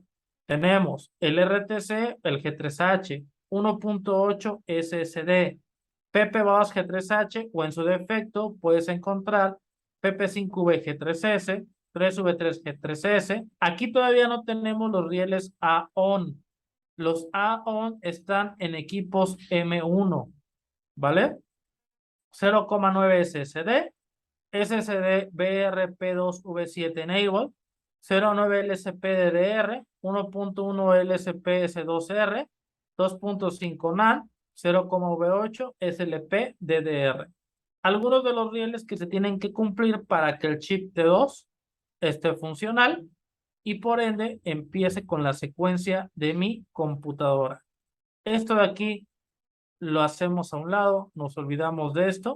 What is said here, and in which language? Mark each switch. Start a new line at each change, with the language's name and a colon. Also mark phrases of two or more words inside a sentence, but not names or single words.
Spanish: Tenemos el RTC, el G3H, 1.8 SSD, PP2 G3H o en su defecto puedes encontrar PP5V G3S, 3V3 G3S. Aquí todavía no tenemos los rieles AON. Los AON están en equipos M1, ¿vale? 0,9 SSD, SSD BRP2V7 Enable, 0,9 LSP DDR, 1.1 LSP S2R, 2.5 NAND, 0,V8 SLP DDR. Algunos de los rieles que se tienen que cumplir para que el chip T2 esté funcional y por ende empiece con la secuencia de mi computadora. Esto de aquí lo hacemos a un lado, nos olvidamos de esto.